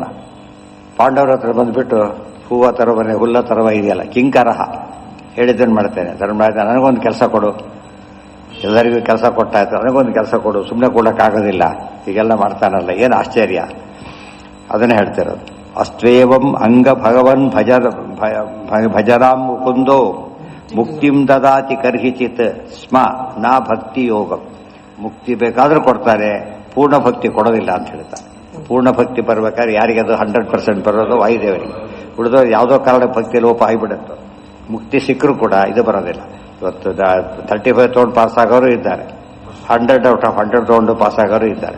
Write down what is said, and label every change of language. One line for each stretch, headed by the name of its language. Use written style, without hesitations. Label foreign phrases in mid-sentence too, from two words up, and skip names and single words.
Kannada: ಪಾಂಡವರ ಹತ್ರ ಬಂದುಬಿಟ್ಟು ಹೂವ ತರವ ಹುಲ್ಲ ತರವ ಇದೆಯಲ್ಲ, ಕಿಂಕರಹ ಹೇಳಿದ್ದನ್ನು ಮಾಡ್ತೇನೆ. ಧರ್ಮರಾಜ ನನಗೊಂದು ಕೆಲಸ ಕೊಡು, ಎಲ್ಲರಿಗೂ ಕೆಲಸ ಕೊಟ್ಟಾಯ್ತು, ನನಗೊಂದು ಕೆಲಸ ಕೊಡು, ಸುಮ್ಮನೆ ಕೊಡೋಕ್ಕಾಗೋದಿಲ್ಲ, ಹೀಗೆಲ್ಲ ಮಾಡ್ತಾನಲ್ಲ, ಏನು ಆಶ್ಚರ್ಯ. ಅದನ್ನೇ ಹೇಳ್ತಿರೋದು.
Sanskrit: ಅಸ್ತ್ವೇವಂ ಅಂಗ ಭಗವನ್ ಭಜರಾಂ ಮುಕುಂದೋ ಮುಕ್ತಿಂ ದದಾತಿ ಕರ್ಹಿಚಿತ್ ಸ್ಮ ನಾ ಭಕ್ತಿ ಯೋಗ.
Kannada: ಮುಕ್ತಿ ಬೇಕಾದ್ರೂ ಕೊಡ್ತಾರೆ, ಪೂರ್ಣ ಭಕ್ತಿ ಕೊಡೋದಿಲ್ಲ ಅಂತ ಹೇಳ್ತಾರೆ. ಪೂರ್ಣ ಭಕ್ತಿ ಬರ್ಬೇಕಾದ್ರೆ ಯಾರಿಗೆ ಅದು 100% ಬರೋದು ವಾಯುದೇವರಿಗೆ. ಉಳಿದವ್ರು ಯಾವುದೋ ಕಾರಣ ಭಕ್ತಿ ಲೋಪ ಆಗಿಬಿಡುತ್ತೆ. ಮುಕ್ತಿ ಸಿಕ್ಕರೂ ಕೂಡ ಇದು ಬರೋದಿಲ್ಲ. ಇವತ್ತು 35 ತೊಗೊಂಡು ಪಾಸ್ ಆಗೋರು ಇದ್ದಾರೆ, 100
English: out of
Kannada: 100 ತೊಗೊಂಡು ಪಾಸ್ ಆಗೋರು ಇದ್ದಾರೆ.